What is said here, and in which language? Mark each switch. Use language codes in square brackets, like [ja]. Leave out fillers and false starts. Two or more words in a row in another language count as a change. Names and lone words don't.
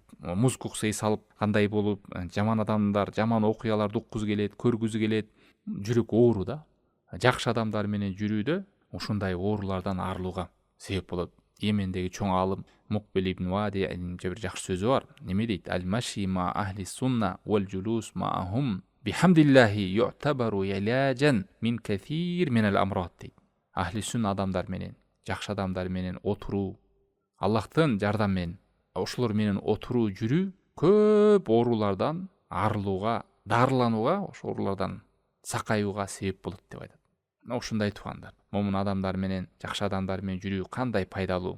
[ky] Музыка укса эс алып кандай болуп, жаман адамдар, жаман окуяларды уккузу келет, көргүзү келет, жүрөк оору да. Жакшы адамдар менен жүрүүдө ушундай оорулардан арылууга себеп болот. Йемендеги чоң алым Мукбил ибн Вади бир жакшы сөзү бар. Неме дейт? [ar] المشي مع أهل السنة والجلوس معهم بحمد الله يعتبر علاجا من كثير من الأمراض дейт. أهل السنة [ky] адамдар менен, жакшы адамдар менен отуруу, Аллахтын жардам менен, ошолор менен отуруу, жүрүү көп оорулардан арылууга, дарыланууга, ошол оорулардан сакаюуга себеп болот деп айтат. Ушундай туугандар. Момун адамдар менен, жакшы адамдар менен жүрүү кандай пайдалуу.